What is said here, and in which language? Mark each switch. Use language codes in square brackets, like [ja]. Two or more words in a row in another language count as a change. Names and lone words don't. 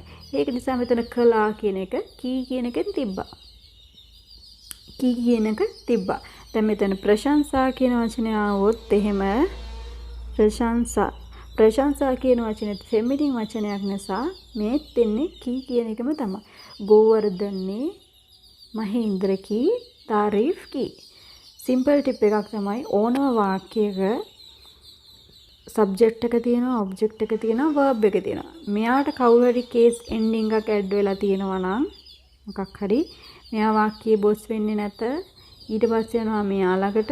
[si] ඒක නිසා මෙතන කලා කියන එක කී කියන එකෙන් තිබ්බා. කී කියන එක තිබ්බා. දැන් මෙතන ප්‍රශංසා කියන වචනය આવොත් එහෙම ප්‍රශංසා කියන වචනේත් ෆෙමිනින් වචනයක් නිසා මේත් දෙන්නේ කී කියන එකම තමයි. [hi] ගෝවර්ධන ने महेंद्र की तारीफ की. [si] සිම්පල් ටිප් එකක් තමයි ඕනම වාක්‍යයක සබ්ජෙක්ට් එක තියෙනවා, ඔබ්ජෙක්ට් එක තියෙනවා, verb එක තියෙනවා. මෙයාට කවුරු හරි [en] case ending [si] එකක් ඇඩ් වෙලා තියෙනවා නම් මොකක් හරි මෙයා වාක්‍යයේ බොස් වෙන්නේ නැත. ඊට පස්සේ යනවා මෙයා ළඟට.